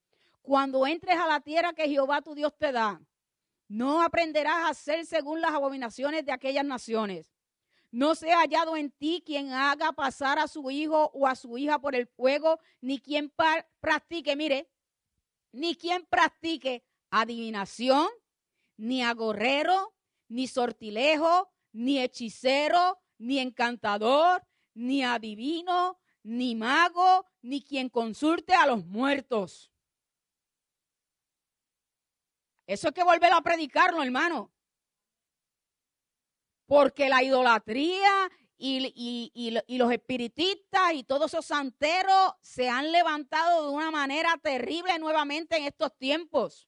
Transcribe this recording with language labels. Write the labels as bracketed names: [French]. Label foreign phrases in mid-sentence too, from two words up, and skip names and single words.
[Spanish] Cuando entres a la tierra que Jehová tu Dios te da, no aprenderás a hacer según las abominaciones de aquellas naciones. No sea hallado en ti quien haga pasar a su hijo o a su hija por el fuego, ni quien practique, mire, ni quien practique adivinación, ni agorrero, ni sortilejo, ni hechicero, ni encantador, ni adivino, ni mago, ni quien consulte a los muertos. Eso hay que volver a predicarlo, hermano. Porque la idolatría y los espiritistas y todos esos santeros se han levantado de una manera terrible nuevamente en estos tiempos.